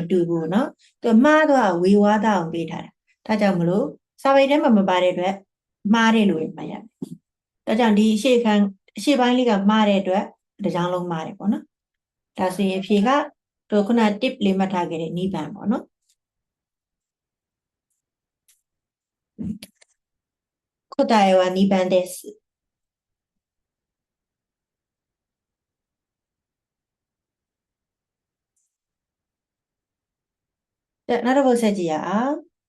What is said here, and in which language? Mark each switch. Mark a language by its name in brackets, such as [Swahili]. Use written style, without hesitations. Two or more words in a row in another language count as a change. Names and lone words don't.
[Burmese] တူဘူးเนาะသူမှားတော့ဝေဝါးသားအောင်ပေးထားတာ ဒါကြောင့်မလို့စာပေထဲမှာမပါတဲ့အတွက်မှားတယ်လို့မှတ်ရတယ်ဒါကြောင့်ဒီအရှိပိုင်းလေးကမှားတဲ့အတွက်တစ်ကြောင်းလုံးမှားတယ်ပေါ့နော်ဒါဆိုရင်အဖြေကတို့ခုန tip လေးမှတ်ထားခဲ့တဲ့နိဗ္ဗာန်ပေါ့နော် [Japanese] 答えは2番です [Burmese] နောက်တစ်ပုဒ်ဆက်ကြည့်ရအောင်